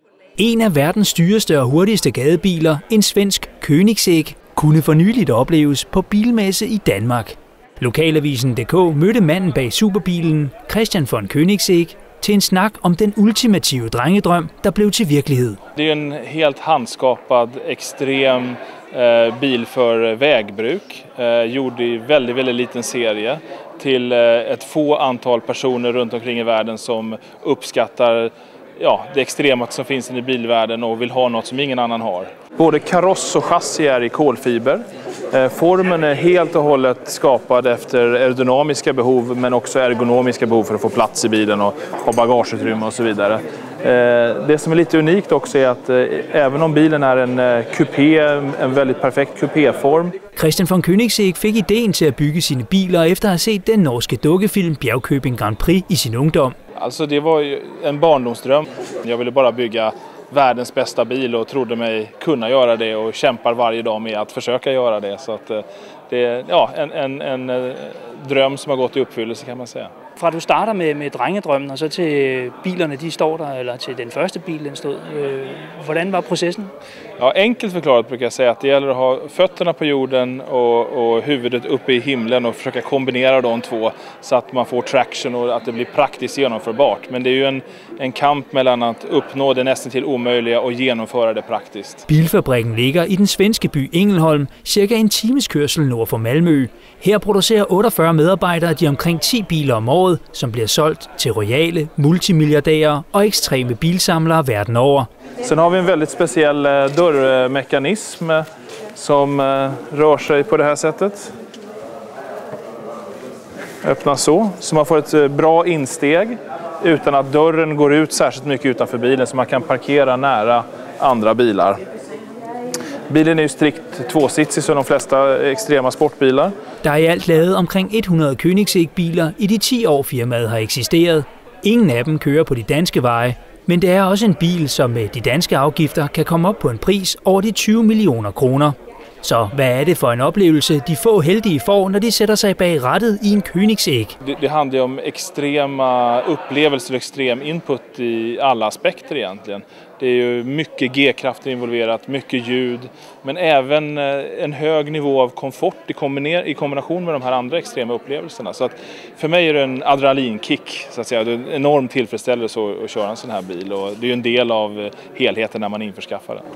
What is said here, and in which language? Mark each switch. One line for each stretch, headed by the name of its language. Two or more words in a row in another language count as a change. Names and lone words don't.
Danish: En af verdens dyreste og hurtigste gadebiler, en svensk Koenigsegg, kunne for nyligt opleves på bilmesse i Danmark. Lokalavisen.dk mødte manden bag superbilen, Christian von Koenigsegg, til en snak om den ultimative drengedrøm, der blev til virkelighed.
Swedish: Det är en helt handskapad, extrem bil för vägbruk, gjord i väldigt liten serie till ett få antal personer runt omkring i världen som uppskattar det extrema som finns i bilvärlden och vill ha något som ingen annan har. Både kaross och chassi är i kolfiber. Formen är helt och hållet skapad efter aerodynamiska behov men också ergonomiska behov för att få plats i bilen och ha bagageutrymme och så vidare. Det som är lite unikt också är att även om bilen är en kupé, en väldigt perfekt kupéform.
Danish: Christian von Koenigsegg fik idén til at bygge sine biler efter at have set den norske dukkefilm Bjergkøbing Grand Prix i sin ungdom.
Swedish: Alltså det var ju en barndomsdröm. Jag ville bara bygga världens bästa bil och trodde mig kunna göra det och kämpar varje dag med att försöka göra det. Så att det är en dröm som har gått i uppfyllelse kan man säga.
Danish: Fra du starter med drengedrømmen og så til bilerne de står der, eller til den første bil den stod, hvordan var processen?
Swedish: Ja, enkelt förklarat brukar jag säga att det gäller att ha fötterna på jorden och huvudet uppe i himlen och försöka kombinera de två så att man får traction och att det blir praktiskt genomförbart. Men det är ju en kamp mellan att uppnå det nästan till omöjliga och genomföra det praktiskt.
Danish: Bilfabrikken ligger i den svenske by Ängelholm, cirka en times kørsel nord for Malmø. Her producerer 48 medarbejdere de omkring 10 biler om året, som bliver solgt til royale, multimilliardærer og ekstreme bilsamlere verden over.
Swedish: Sen har vi en väldigt speciell dörrmekanism som rör sig på det här sättet. Öppnas så man får ett bra insteg utan att dörren går ut särskilt mycket utanför bilen så man kan parkera nära andra bilar. Bilen är ju strikt tvåsitsig som de flesta extrema sportbilar.
Danish: Der er i alt lavet omkring 100 Koenigsegg-biler i de 10 år firmaet har eksisteret. Ingen af dem kører på de danske veje, men det er også en bil, som med de danske afgifter kan komme op på en pris over de 20 millioner kroner. Så hvad er det for en oplevelse, de få heldige får, når de sætter sig bag rattet i en Koenigsegg?
Swedish: Det handlar om extrema upplevelser och extrem input i alla aspekter egentligen. Det är ju mycket G-krafter involverat, mycket ljud, men även en hög nivå av komfort i kombination med de här andra extrema upplevelserna. Så att för mig är det en adrenalinkick, så att säga. Det är en enorm tillfredsställelse att köra en sån här bil och det är ju en del av helheten när man införskaffar den.